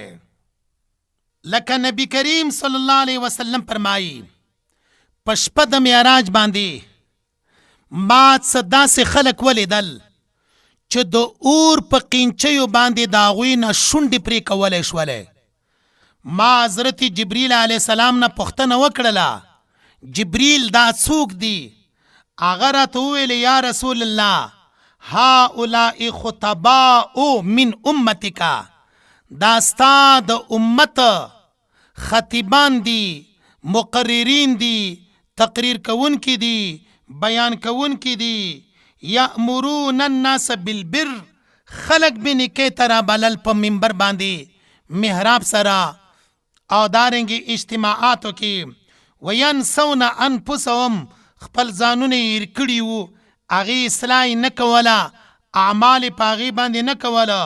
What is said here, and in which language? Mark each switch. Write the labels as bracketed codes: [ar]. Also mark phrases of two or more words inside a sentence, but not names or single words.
[ps] لکه نبی کریم [ar] صلی الله علیه وسلم [ps] فرمایي په شپه د معراج باندې ما څه داسې خلک ولیدل چې د اور په قینچیو باندې د هغوی نه شونډې پرې کولی شولې. ما حضرت جبریل [ar] علیه السلام [ps] نه پوښتنه وکړله، جبریل دا څوک دی؟ هغه راته وویل [ar] یا رسول الله هؤلاء خطباء من امتک، [ps] دا ستا د امت خطیبان دي، مقررین دي، تقریر کوونکي دي، بیان کوونکي دي. [ar] یأمرون الناس بالبر، [ps] خلق به نیکۍ ته رابلل په منبر باندې محراب سره او دارنګې اجتماعاتو کې. [ar] وینسون انفسهم، [ps] خپل ځانونه هیر کړي وو، هغې اصلاح نه کوله، اعمال یې په هغې باندې نه کوله.